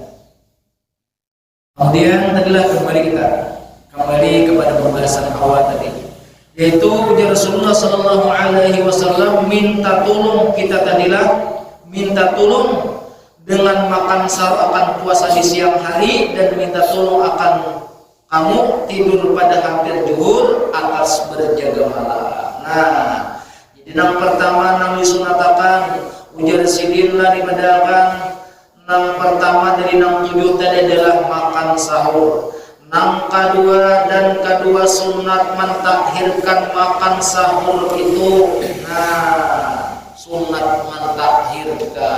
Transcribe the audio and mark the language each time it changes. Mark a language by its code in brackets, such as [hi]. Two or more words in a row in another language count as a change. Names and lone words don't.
[id] Kemudian tadilah kembali kepada pembahasan awal tadi, yaitu Rasulullah [ar] صلى الله عليه وسلم [id] minta tolong kita dengan makan sahur akan puasa di siang hari dan minta tolong akan kamu tidur pada hampir zuhur atas berjaga malam. Nah, jadi yang pertama Nabi sunatakan ujar sidinlah dibedalkan. Yang pertama dari 7 tadi adalah makan sahur. Yang kedua sunat mentakhirkan makan sahur itu. Nah, sunat mentakhirkan.